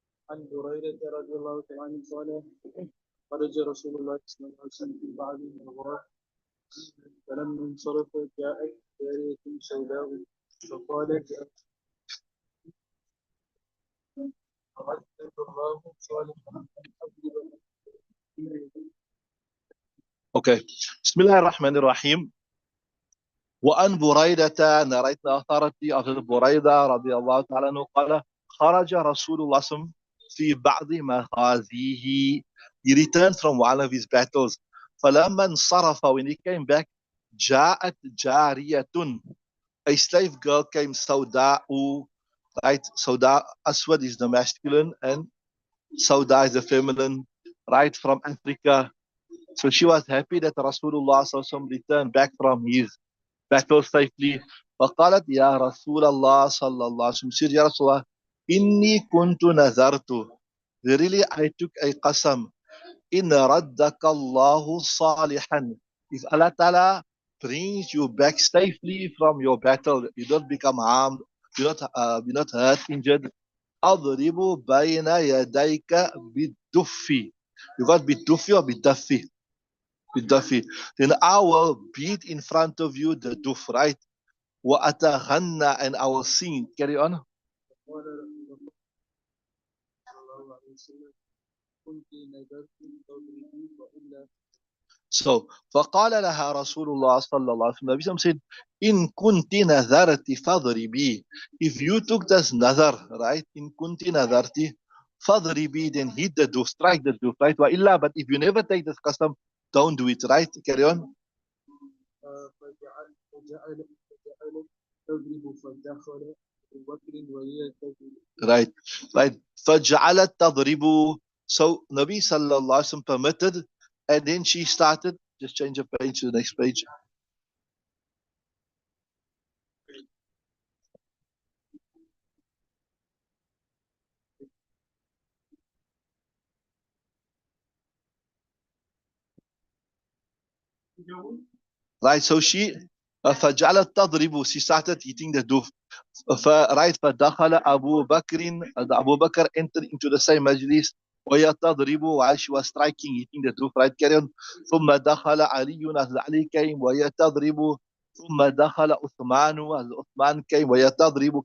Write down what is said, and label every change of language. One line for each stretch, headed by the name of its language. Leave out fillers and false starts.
Arabic: عن بريدة رضي الله تعالى عنه قال خرج رسول الله صلى الله عليه وسلم في بعض الأغوار فلما انصرف جاءت جارية سوداء فقالت أعدك الله صالحا أن أضرب.
English: Okay. Bismillah ar-Rahman ar-Rahim.
Arabic: وأن بريدة narrated the authority of بريدة رضي الله تعالى عنه قال خرج رسول الله صلى الله عليه وسلم في بعض مغازيه.
English: He returned from one of his battles. فلما انصرف, when he came back, جاءت جارية, a slave girl came, سوداء, right? سوداء, Aswad is the masculine and Sauda is the feminine, right, from Africa. So she was happy that Rasulullah sallallahu alaihi wasallam returned back from his battle safely. فقالت يا رسول الله صلى الله عليه وسلم, said, يا رسول الله, إني كنت نذرت, verily I took a qasam, إن ردك الله صالحا, if Allah Ta'ala brings you back safely from your battle, you don't become harmed, you're not hurt, injured, أضرب بين يديك بالدف. You got بالدف or بالدف?
Arabic: بالدف.
English: Then I will beat in front of you the duf, right? وأتغنى, and I will sing. Carry on.
Arabic: قال صلى الله عليه وسلم كنت نذرت تضربي وإلا. So فقال لها رسول الله صلى الله عليه وسلم, Nabi said, إن كنت نذرت فاضربي.
English: If you took this nazar, right? إن كنت نذرت فاضربي, then hit the duf, strike the duf, right? وإلا, but if you never take this custom, don't do it, right? Carry on.
Arabic: فجعل تضرب فدخل أبو بكر وهي تضرب.
English: Right, right. فجعلت تضرب. So Nabi sallallahu alaihi wasallam permitted, and then she started. Just change the page to the next page. Right, so she فجعلت تضرب, she started hitting the doof. Right, فدخل أبو بكر, Abu Bakr entered into the same majlis وهي تضرب, while she was striking, hitting the doof, right? Carry on.
Arabic: ثم دخل علي, as Ali came, وهي تضرب. ثم دخل عثمان, as Uthman came, وهي تضرب.